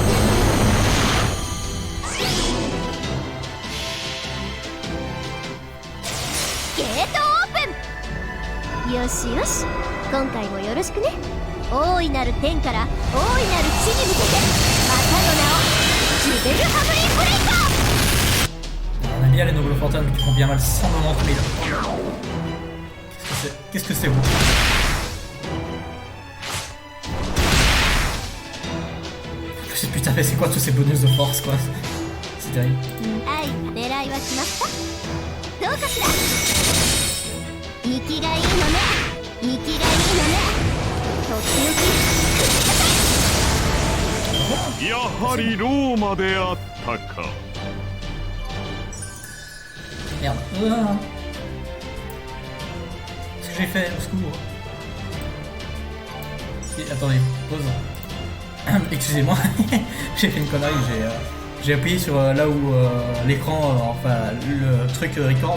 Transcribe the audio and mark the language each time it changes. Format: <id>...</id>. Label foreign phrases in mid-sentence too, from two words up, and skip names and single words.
<ja>ゲートオープン。よしよし今回もよろしくね。大いなる天から大いなる地に向けてまたの名をジュベルハムリンブレイカー。</ja> <fr>On aime bien les nobles fantômes qui font bien mal sans me montrer. Qu'est-ce que c'est vous? Putain, mais c'est quoi tous ces bonus de force quoi? C'est terrible.</fr> <ja>愛狙いは決まった。どうかしら。生きがいいのね生きがいいのね。とっておきやはりローマであったか。</ja> <fr>Merde. Qu'est-ce que j'ai fait? Au secours. Attendez, pause. Excusez-moi, j'ai fait une connerie. J'ai appuyé sur là où l'écran, enfin le truc record.</fr>